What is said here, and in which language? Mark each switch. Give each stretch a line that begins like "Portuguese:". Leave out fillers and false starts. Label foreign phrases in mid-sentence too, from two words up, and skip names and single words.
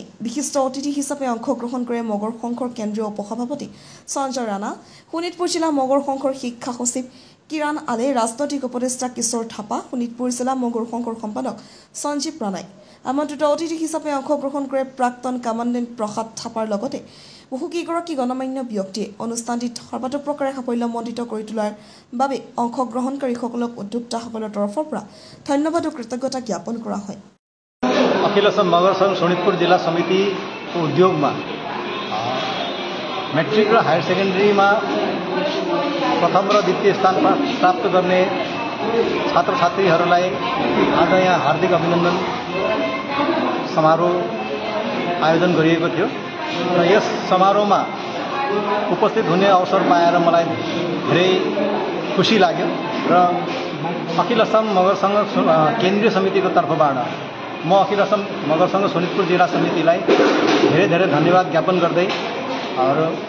Assamese: বিশিষ্ট অতিথি হিচাপে অংশগ্ৰহণ কৰে মগৰ সংঘৰ কেন্দ্ৰীয় উপসভাপতি সঞ্জয় ৰাণা, শোণিতপুৰ জিলা মগৰ সংঘৰ শিক্ষা সচিব কিৰণ আলে, ৰাজনৈতিক উপদেষ্টা কিশোৰ থাপা, শোণিতপুৰ জিলা মগৰ সংঘৰ সম্পাদক সঞ্জীৱ ৰাণাই। আমন্ত্ৰিত অতিথি হিচাপে অংশগ্ৰহণ কৰে প্ৰাক্তন কামাণ্ডেণ্ট প্ৰসাদ থাপাৰ লগতে বহুকেইগৰাকী গণমান্য ব্যক্তিয়ে। অনুষ্ঠানটিত সৰ্বাত্মকৰে সাফল্যমণ্ডিত কৰি তোলাৰ বাবে অংশগ্ৰহণকাৰীসকলক উদ্যোক্তাসকলৰ তৰফৰ পৰা ধন্যবাদ আৰু কৃতজ্ঞতা জ্ঞাপন কৰা হয়।
Nepali: अखिल असम मगर संघ शोणितपुर जिला समिति उद्योग में मैट्रिक र हायर सेकेंडरी में प्रथम र द्वितीय स्थान प्राप्त करने छात्र छात्रीहरूलाई आज यहाँ हार्दिक अभिनन्दन समारोह आयोजन गरिएको थियो र यस समारोहमा उपस्थित हुने अवसर पाएर मलाई धेरै खुसी लाग्यो र अखिल असम मगर संघ केन्द्रीय समितिको तर्फबाट म अखिल असम मगर संघ शोणितपुर जिला समितिलाई धेरै धेरै धन्यवाद ज्ञापन गर्दै और